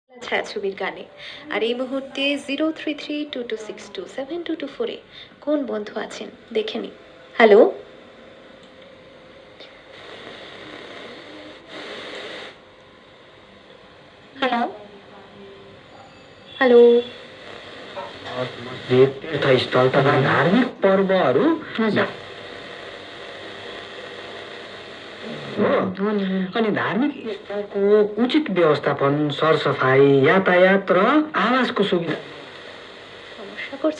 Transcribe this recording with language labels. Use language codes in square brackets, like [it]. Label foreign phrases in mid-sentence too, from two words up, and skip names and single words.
[bn] ছায়াছবির গানে। আর এই মুহূর্তে 0332262722 কোন বন্ধু আছেন দেখে নি। হ্যালো, হ্যালো, हॅलो। [ne] तीर्थस्थल तथा धार्मिक पर्वहरू अनि धार्मिक स्थलको उचित व्यवस्थापन, सरसफाई, यातायात र आवासको सुविधा [bn] সমস্যা করছে।